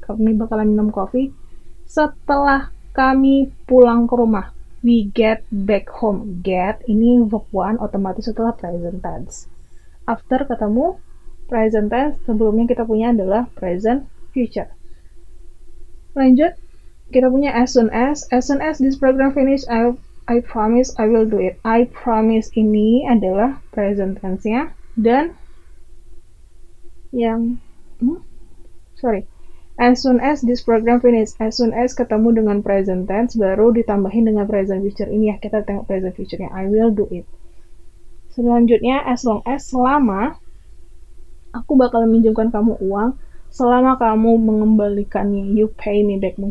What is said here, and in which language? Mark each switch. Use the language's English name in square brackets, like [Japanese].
[Indonesian] Kami bakalan minum kopi setelah kami pulang ke rumah. [English] We get back home. [Indonesian] Get ini verb 1 otomatis setelah present tense. After ketemu present tense, sebelumnya kita punya adalah present future. Lanjut, kita punya as soon as. [English] As soon as this program finish, I promise I will do it. [Indonesian] I promise ini adalah present tense-nya. Dan yang [English] as soon as this program finish, [Indonesian] as soon as ketemu dengan present tense, baru ditambahin dengan present future. Ini ya, kita tengok present future-nya. [English] I will do it. [Indonesian] Selanjutnya, as long as, selama aku bakal minjamkan kamu uang, selama kamu mengembalikannya, [English] you pay me back.